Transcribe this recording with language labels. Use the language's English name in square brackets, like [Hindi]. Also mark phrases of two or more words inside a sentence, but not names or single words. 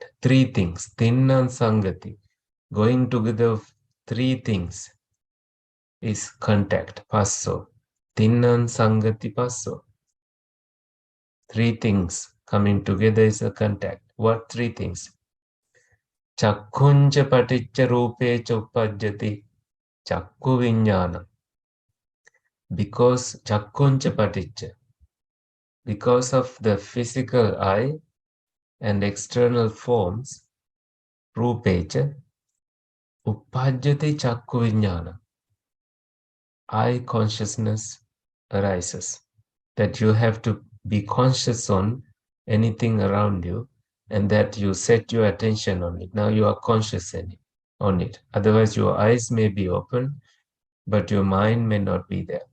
[English] Three things, [Pali] Tinnan Sangati, [English] going together of three things is contact, passo. [Pali] Tinnan Sangati passo. [English] Three things coming together is a contact. What three things? [Pali] Chakkuncha paticca rupe uppajjati chakku viññānam. [English] Because [Pali] chakkuncha paticca, [English] because of the physical eye and external forms, [Pali] rupecha, uppajjati chakku viññānam. [English] Eye consciousness arises. That you have to be conscious on anything around you, and that you set your attention on it. Now you are conscious on it. Otherwise, your eyes may be open, but your mind may not be there.